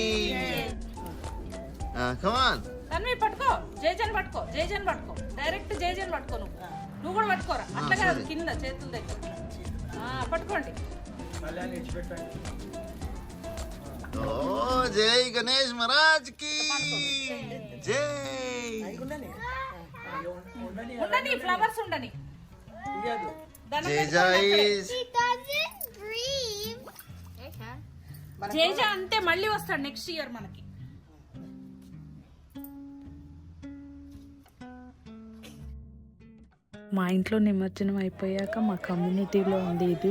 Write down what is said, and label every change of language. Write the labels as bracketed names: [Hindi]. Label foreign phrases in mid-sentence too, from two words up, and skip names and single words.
[English] come on [Telugu] తన్వి పట్టుకో, జయజన్ పట్టుకో, జయజన్ పట్టుకో, డైరెక్ట్ జయజన్ పట్టుకో. నువ్వు కూడా పట్టుకోరా, అట్లా కాదు, కింద చేతుల దగ్గర పట్టుకోండి. [Hindi] ओ जय गणेश महाराज की जय. [Telugu] ఉండని ఫ్లవర్స్ ఉండని. [Hindi] जय जय. [Telugu] జేజ అంటే మళ్ళీ వస్తాడు [English] next year [Telugu] మనకి. మా ఇంట్లో నిమజ్జనం అయిపోయాక మా కమ్యూనిటీలో ఉంది ఇది.